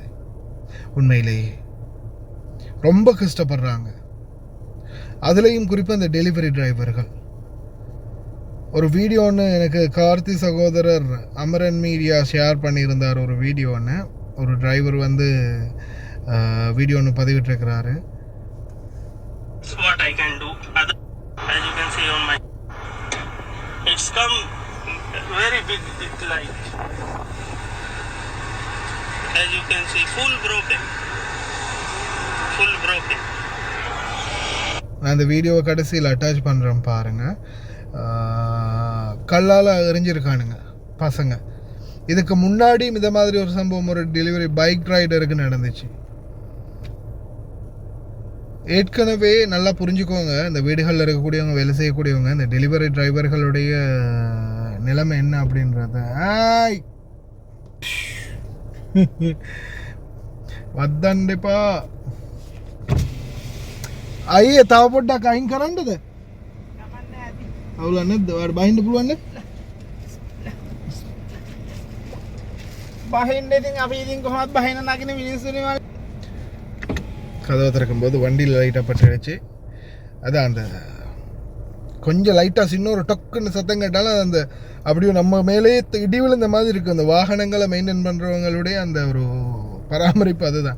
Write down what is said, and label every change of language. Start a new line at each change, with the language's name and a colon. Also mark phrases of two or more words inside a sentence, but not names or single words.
Tamil: உண்மையிலேயே ரொம்ப கஷ்டப்படுறாங்க. அதுலேயும் குறிப்பாக இந்த
English: delivery drivers.
Tamil: ஒரு வீடியோ ஒன்று எனக்கு கார்த்தி சகோதரர் அமரன் மீடியா ஷேர் பண்ணியிருந்தார். ஒரு வீடியோ ஒன்று, ஒரு டிரைவர் வீடியோ ஒன்று பதிவிட்டிருக்கிறாரு.
English: What I can do, as you can see on my, it's come very big like, as you can see, full broken.
Tamil: நான் இந்த வீடியோவை கடைசியில் அட்டாச் பண்ணுறேன் பாருங்கள். கல்லால் எறிஞ்சிருக்கானுங்க பசங்க. இதுக்கு முன்னாடி இந்த மாதிரி ஒரு சம்பவம் ஒரு
English: delivery bike rider
Tamil: நடந்துச்சு. ஏற்கனவே நல்லா புரிஞ்சுக்கோங்க, இந்த வீடுகளில் இருக்கக்கூடியவங்க, வேலை செய்யக்கூடியவங்க, இந்த
English: delivery drivers
Tamil: நிலைமை என்ன அப்படின்றத.
Sinhala: வந்தண்டிப்பா අයියේ තව පොඩ්ඩක් අයින් කරන්නද? අවුලක් නැද්ද? ඔයාලට බහින්න පුළුවන් නේ? බහින්න ඉතින් අපි ඉතින් කොහොමද බහින්න නගින මිනිස්සුනේ මම.
Tamil: கதவை திறக்கும்போது வண்டியில் லைட்டாக பட்டுடுச்சு. அதான் அந்த கொஞ்சம் லைட்டாக சின்ன ஒரு டொக்குன்னு சத்தம் கேட்டாலும் அந்த அப்படியே நம்ம மேலேயே இடி விழுந்த மாதிரி இருக்குது. அந்த வாகனங்களை மெயின்டைன் பண்ணுறவங்களுடைய அந்த ஒரு பராமரிப்பு அதுதான்.